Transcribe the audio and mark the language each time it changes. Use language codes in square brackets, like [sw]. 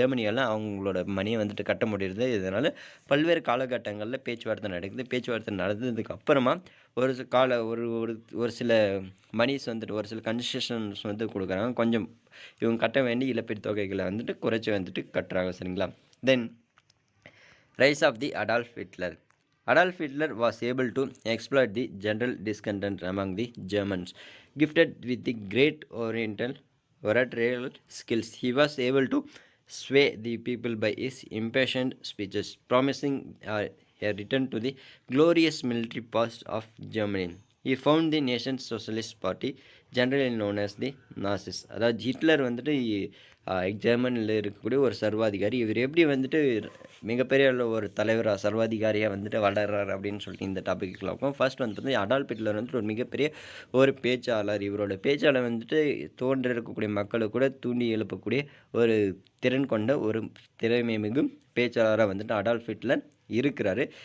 [ta] ஜெர்மனியால் அவங்களோட மணியை வந்துட்டு கட்ட முடியுது. இதனால் பல்வேறு காலகட்டங்களில் பேச்சுவார்த்தை நடக்குது. பேச்சுவார்த்தை நடந்ததுக்கு அப்புறமா ஒரு சில மணிஸ் வந்துட்டு, ஒரு சில கன்செஷன்ஸ் வந்து கொடுக்குறாங்க. கொஞ்சம் இவங்க கட்ட வேண்டிய இழப்பீட்டு தொகைகளை வந்துட்டு குறைச்சி வந்துட்டு கட்டுறாங்க. சரிங்களா, [en] Then rise of the Adolf Hitler. Adolf Hitler was able to exploit the general discontent among the Germans. Gifted with the great oratorial skills, he was able to sway the people by his impassioned speeches, promising a return to the glorious military past of Germany. He found the nation's socialist party, generally known as the Nazis. [ta] அதாவது Hitler வந்துட்டு ஜெர்மனியில் இருக்கக்கூடிய ஒரு சர்வாதிகாரி. இவர் எப்படி வந்துட்டு மிகப்பெரிய ஒரு தலைவராக, சர்வாதிகாரியாக வந்துட்டு வளர்றாரு அப்படின்னு சொல்லிட்டு இந்த டாப்பிக்கில் இருக்கும். ஃபர்ஸ்ட் வந்து பார்த்தீங்கன்னா அடால்ஃப் ஹிட்லர் வந்துட்டு ஒரு மிகப்பெரிய ஒரு பேச்சாளர். இவரோட பேச்சாளர் வந்துட்டு தோன்றி இருக்கக்கூடிய மக்களை கூட தூண்டி எழுப்பக்கூடிய ஒரு திறன் கொண்ட ஒரு திறமை மிகும் பேச்சாளராக வந்துட்டு அடால்ஃப் ஹிட்லர் இருக்கிறாரு.